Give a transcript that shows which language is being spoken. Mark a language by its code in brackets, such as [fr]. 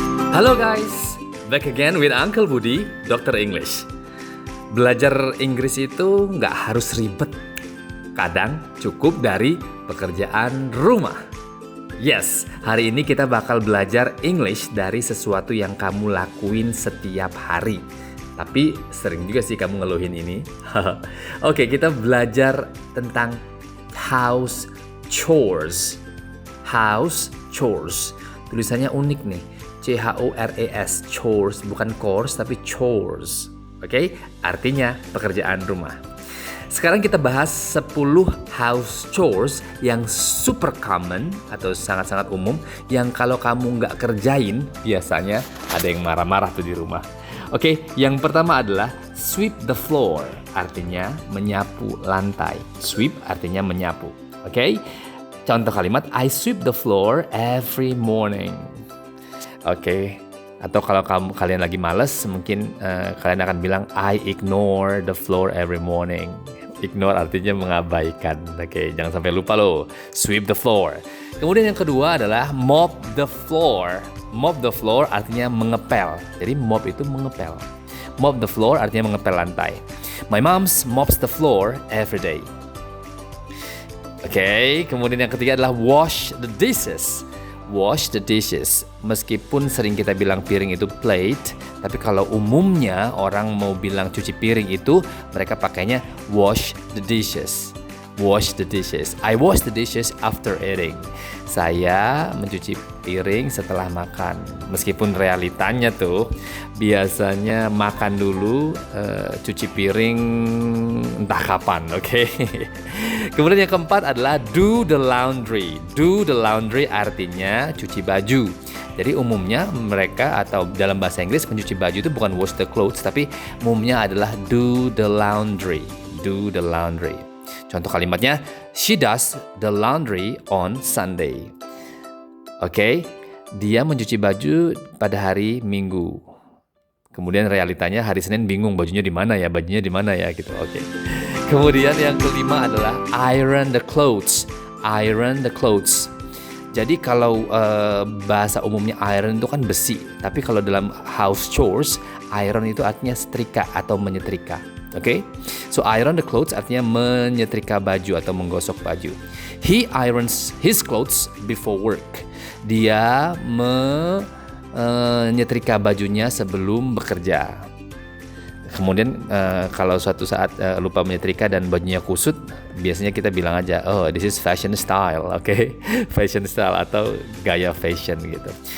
[en] Halo guys, back again with Uncle Budi, Dr. English. [id] Belajar Inggris itu nggak harus ribet. Kadang cukup dari pekerjaan rumah. Yes, hari ini kita bakal belajar English dari sesuatu yang kamu lakuin setiap hari. Tapi sering juga sih kamu ngeluhin ini. Oke, kita belajar tentang house chores. House chores. Tulisannya unik nih. C-H-O-R-E-S, chores, bukan chores tapi chores. Oke, artinya pekerjaan rumah. Sekarang kita bahas 10 house chores yang super common atau sangat-sangat umum yang kalau kamu nggak kerjain biasanya ada yang marah-marah tuh di rumah. Oke, yang pertama adalah sweep the floor, artinya menyapu lantai. Sweep artinya menyapu. Oke, contoh kalimat [en] I sweep the floor every morning. [id] Oke, atau kalau kalian lagi males, mungkin kalian akan bilang [en] I ignore the floor every morning. [id] Ignore artinya mengabaikan. Oke, jangan sampai lupa loh. Sweep the floor. Kemudian yang kedua adalah mop the floor. Mop the floor artinya mengepel. Jadi mop itu mengepel. Mop the floor artinya mengepel lantai. [en] My mom mops the floor every day. [id] Oke, kemudian yang ketiga adalah wash the dishes. Wash the dishes. Meskipun sering kita bilang piring itu plate, tapi kalau umumnya orang mau bilang cuci piring itu mereka pakainya wash the dishes. Wash the dishes. [en] I wash the dishes after eating. [id] Saya mencuci piring setelah makan. Meskipun realitanya tuh biasanya makan dulu, cuci piring entah kapan, oke? Kemudian yang keempat adalah do the laundry. Do the laundry artinya cuci baju. Jadi umumnya mereka atau dalam bahasa Inggris mencuci baju itu bukan wash the clothes, tapi umumnya adalah do the laundry. [en] Do the laundry. [id] Contoh kalimatnya, [en] she does the laundry on Sunday. [id] Oke, dia mencuci baju pada hari Minggu. Kemudian realitanya hari Senin bingung bajunya di mana ya gitu. Oke. Kemudian yang kelima adalah iron the clothes. Iron the clothes. Jadi kalau bahasa umumnya iron itu kan besi, tapi kalau dalam house chores, iron itu artinya setrika atau menyetrika. Oke, so iron the clothes artinya menyetrika baju atau menggosok baju. [en] He irons his clothes before work. [id] Dia menyetrika bajunya sebelum bekerja. Kemudian kalau suatu saat lupa menyetrika dan bajunya kusut, biasanya kita bilang aja, [en] oh this is fashion style, [id] oke? Fashion style atau gaya fashion gitu.